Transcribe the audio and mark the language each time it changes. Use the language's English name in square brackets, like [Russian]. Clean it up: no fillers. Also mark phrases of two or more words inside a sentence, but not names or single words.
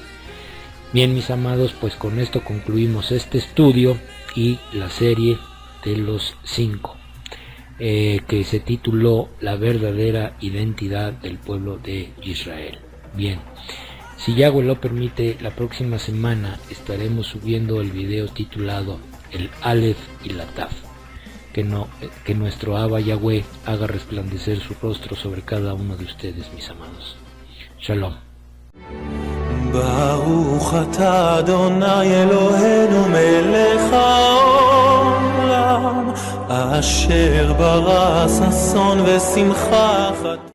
[Spanish] Bien, mis amados, pues con esto concluimos este estudio y la serie de los 5, que se tituló La verdadera identidad del pueblo de Israel. Bien, si Yahweh lo permite, la próxima semana estaremos subiendo el video titulado El Aleph y la Taf. Que nuestro Abba Yahweh haga resplandecer su rostro sobre cada uno de ustedes, mis amados. Shalom. [Hebrew] ברוך אתה אדוני אלוהינו מלך העולם אשר ברא ששון ושמחה